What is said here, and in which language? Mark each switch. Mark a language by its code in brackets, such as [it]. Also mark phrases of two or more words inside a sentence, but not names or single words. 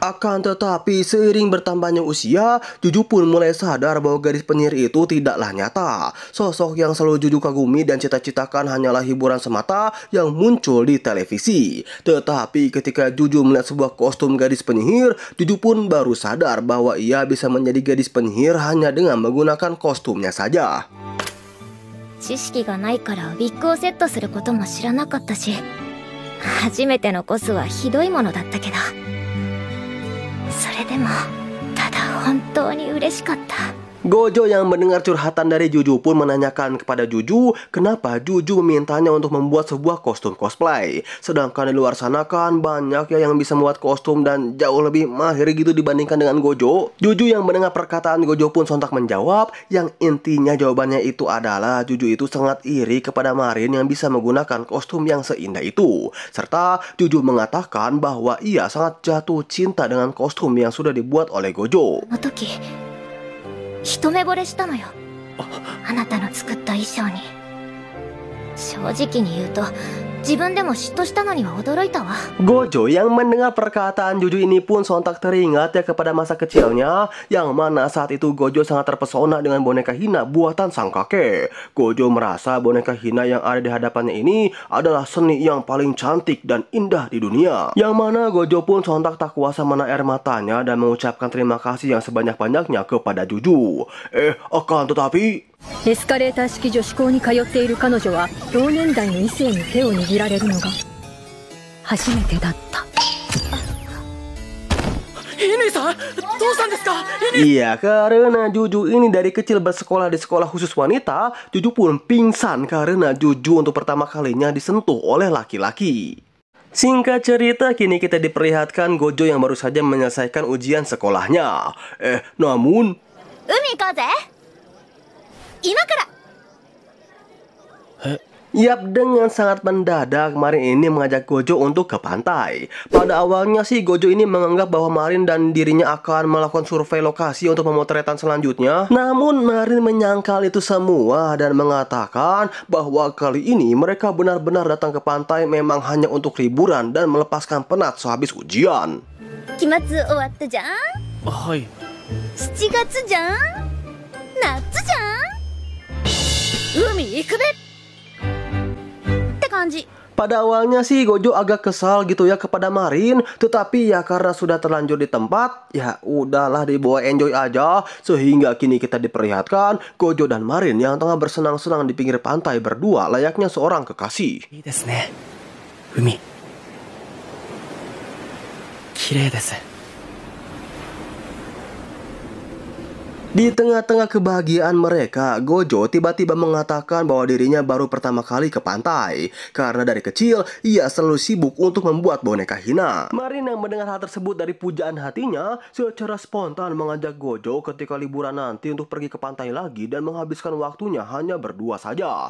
[id] Akan tetapi seiring bertambahnya usia, Juju pun mulai sadar bahwa gadis penyihir itu tidaklah nyata. Sosok yang selalu Juju kagumi dan cita-citakan hanyalah hiburan semata yang muncul di televisi. Tetapi ketika Juju melihat sebuah kostum gadis penyihir, Juju pun baru sadar bahwa ia bisa menjadi gadis penyihir hanya dengan menggunakan kostumnya saja. [ja] 知識がないからウィッグをセットすることも知らなかったし、初めてのコスはひどいものだったけど、それでもただ本当に嬉しかった。 [id] Gojo yang mendengar curhatan dari Juju pun menanyakan kepada Juju kenapa Juju memintanya untuk membuat sebuah kostum cosplay. Sedangkan di luar sana kan banyak ya yang bisa membuat kostum dan jauh lebih mahir gitu dibandingkan dengan Gojo. Juju yang mendengar perkataan Gojo pun sontak menjawab yang intinya jawabannya itu adalah Juju itu sangat iri kepada Marin yang bisa menggunakan kostum yang seindah itu. Serta Juju mengatakan bahwa ia sangat jatuh cinta dengan kostum yang sudah dibuat oleh Gojo. [ja] 一目惚れしたのよ。あなたの作った衣装に。正直に言うと自分でも嫉妬したのには驚いたわ。 [id] Gojo yang mendengar perkataan Juju ini pun sontak teringat ya kepada masa kecilnya, yang mana saat itu Gojo sangat terpesona dengan boneka Hina buatan sang kakek. Gojo merasa boneka Hina yang ada di hadapannya ini adalah seni yang paling cantik dan indah di dunia. Yang mana Gojo pun sontak tak kuasa menahan air matanya dan mengucapkan terima kasih yang sebanyak-banyaknya kepada Juju. Akan tetapi [ja] エスカレーター式女子校に通っている彼女は同年代の異性に手を握られるのが初めてだった。 [id] Iya, karena Juju ini dari kecil bersekolah di sekolah khusus wanita, Juju pun pingsan karena Juju untuk pertama kalinya disentuh oleh laki-laki. Singkat cerita, kini kita diperlihatkan Gojo yang baru saja menyelesaikan ujian sekolahnya. Namun... [ja] 海行こうぜ。今から。 [id] Yap, dengan sangat mendadak Marin ini mengajak Gojo untuk ke pantai. Pada awalnya sih Gojo ini menganggap bahwa Marin dan dirinya akan melakukan survei lokasi untuk pemotretan selanjutnya. Namun Marin menyangkal itu semua dan mengatakan bahwa kali ini mereka benar-benar datang ke pantai memang hanya untuk liburan dan melepaskan penat sehabis ujian. [ja] 期末終わったじゃん。はい。 7月じゃん。夏じゃん。海行くべ。感じ。 [id] Pada awalnya sih Gojo agak kesal gitu ya kepada Marin, tetapi ya karena sudah terlanjur di tempat, ya udahlah dibawa enjoy aja. Sehingga kini kita diperlihatkan Gojo dan Marin yang tengah bersenang-senang di pinggir pantai berdua layaknya seorang kekasih. [ja] いいですね。海。綺麗です。 [id] Di tengah-tengah kebahagiaan mereka, Gojo tiba-tiba mengatakan bahwa dirinya baru pertama kali ke pantai. Karena dari kecil, ia selalu sibuk untuk membuat boneka Hina. Marin yang mendengar hal tersebut dari pujaan hatinya, secara spontan mengajak Gojo ketika liburan nanti untuk pergi ke pantai lagi dan menghabiskan waktunya hanya berdua saja.